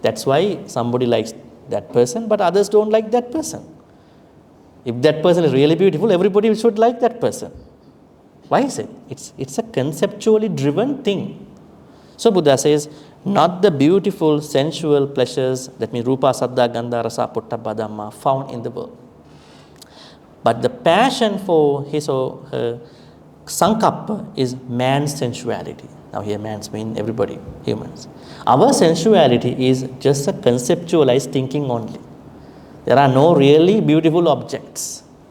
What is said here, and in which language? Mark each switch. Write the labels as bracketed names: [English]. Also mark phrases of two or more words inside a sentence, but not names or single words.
[English] That's why somebody likes that person, but others don't like that person. If that person is really beautiful, everybody should like that person. Why is it? It's a conceptually driven thing. So Buddha says, not the beautiful sensual pleasures, that means [Pali] rupa, saddha, gandha, rasa, pottabha, dhamma, [English] found in the world, but the passion for his or her Saṅkappa is man's sensuality. Now here man's mean everybody, humans. Our sensuality is just a conceptualized thinking only. There are no really beautiful objects.